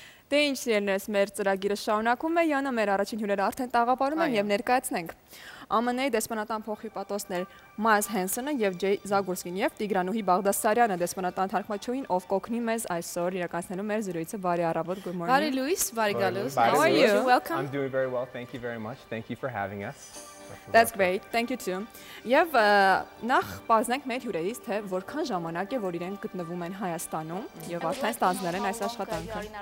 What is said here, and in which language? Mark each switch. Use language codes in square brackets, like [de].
[hy] Դե ինչ երնես մեր ծրագիրը շարունակում է, Յանա մեր առաջին հյուրերը արդեն տաղավարում են եւ ներկայացնենք։ ԱՄՆ-ի դեսպանատան փոխհիպատոսներ Մայլս Հենսոնը եւ Ջեյ Զագուրսկին եւ Տիգրանուհի Բաղդասարյանը դեսպանատան թարգմանչուհին, ով կօգնի մեզ այսօր իրականացնելու մեր զրույցը։ Բարի առավոտ, [en] good morning. [hy] Բարի Լուիս, բարի գալուս. [en] How are you? Welcome. I'm doing very well, thank you very much. Thank you for having us. That's great, thank you too. [hy] Եվ նախ պարզենք մեր հյուրերից, թե որքան ժամանակ է, որ իրենք գտնվում են Հայաստանում եւ արդեն ստանձնել են այս աշխատանքը։